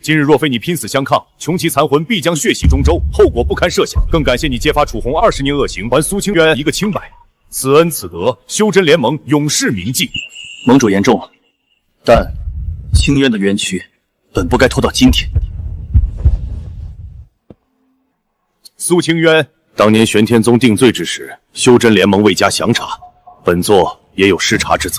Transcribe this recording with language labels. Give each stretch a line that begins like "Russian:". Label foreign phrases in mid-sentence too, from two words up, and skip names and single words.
Chinese: 今日若非你拼死相抗，穷奇残魂必将血洗中州，后果不堪设想。更感谢你揭发楚红20年恶行，还蘇清淵一個清白。此恩此德，修真聯盟永世銘記。盟主言重了，但清淵的冤屈本不該拖到今天。蘇清淵當年玄天宗定罪之時，修真聯盟未加詳查，本座也有失察之責。